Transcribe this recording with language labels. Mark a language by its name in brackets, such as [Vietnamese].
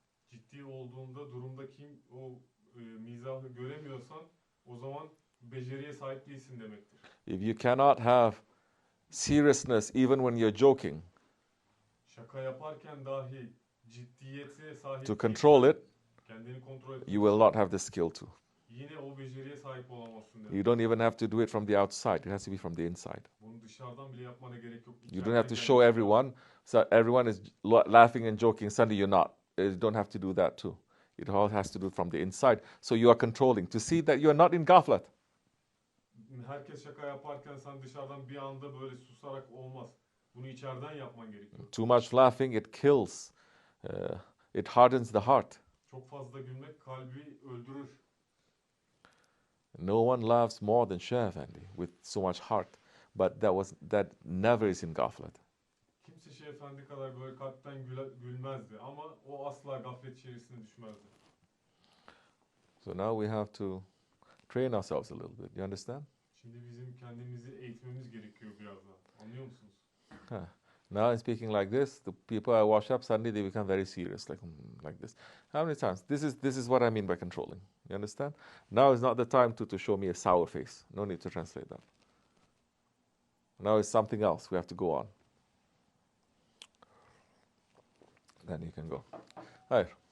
[Turkish] Ciddi olduğunda durumdaki o mizahı göremiyorsan o zaman beceriye sahip değilsin demektir. [English] If you cannot have seriousness even when you're joking [Turkish] Şaka yaparken dahi ciddiyete sahip [English] to control [Turkish] değilsen, [English] it, [Turkish] kendini kontrol et. [English] you will not have the skill to. [Turkish] Yine o beceriye sahip olamazsın demek. [English] You don't even have to do it from the outside. It has to be from the inside. [Turkish] Bunu dışarıdan bile yapmana gerek yok. [English] You don't have to [Turkish] İçeriden [English] show [Turkish] gelmesi [English] everyone. So everyone is laughing and joking. Suddenly you're not. You don't have to do that too. It all has to do from the inside. So you are controlling to see that you are not in ghaflat. [Turkish] herkes şaka yaparken sen dışarıdan bir anda böyle susarak olmaz. Bunu içeriden yapman gerekiyor. [English] Too much laughing, it kills. It hardens the heart. [Turkish] Çok fazla gülmek kalbi öldürür. [English] No one laughs more than Shah Effendi with so much heart. But that never is in gaflet. [Turkish] Kimse Şeyh Efendi kadar böyle kalpten gülmezdi ama o asla gaflet içerisine düşmezdi. [English] So now we have to train ourselves a little bit. You understand? [Turkish] Şimdi bizim kendimizi eğitmemiz gerekiyor biraz daha. Anlıyor musunuz? [English] Now in speaking like this, the people I wash up, suddenly they become very serious, like this. How many times? This is what I mean by controlling. You understand? Now is not the time to show me a sour face. No need to translate that. Now it's something else. We have to go on. Then you can go. [Turkish] Hayır.